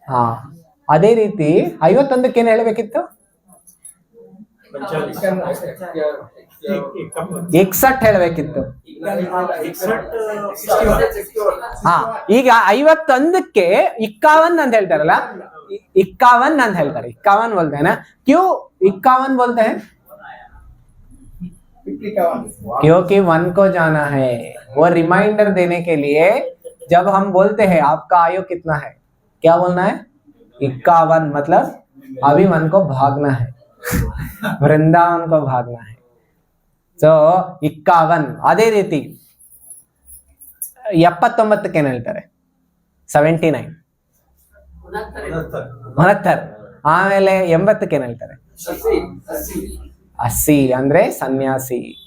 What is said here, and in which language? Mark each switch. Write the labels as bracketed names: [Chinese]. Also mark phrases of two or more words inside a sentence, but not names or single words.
[Kannada] ಅದೇ ರೀತಿ 51ಕ್ಕೆ ಏನ್ ಹೇಳ್ಬೇಕಿತ್ತು? 61 ಹೇಳ್ಬೇಕಿತ್ತು. ಹಾ, ಈಗ 51ಕ್ಕೆ 51 ಅಂತ ಹೇಳ್ತಾರಲ್ಲ, 51 ಅಂತ ಹೇಳ್ತಾರೆ. [Hindi] 51 बोलते हैं ना, क्यों 51 बोलते हैं? क्योंकि 1 को जाना है, वो रिमाइंडर देने के लिए जब हम बोलते हैं आपका आयु कितना है, क्या बोलना है? 51, मतलब अभी 1 को भागना है, वृंदावन को भागना है. [Kannada] ಸೊ 51. ಅದೇ ರೀತಿ 79ಕ್ಕೆ ಏನ್ ಹೇಳ್ತಾರೆ? 79. 69. ಆಮೇಲೆ 80ಕ್ಕೆ ಏನ್ ಹೇಳ್ತಾರೆ? 80 ಅಂದ್ರೆ ಸನ್ಯಾಸಿ.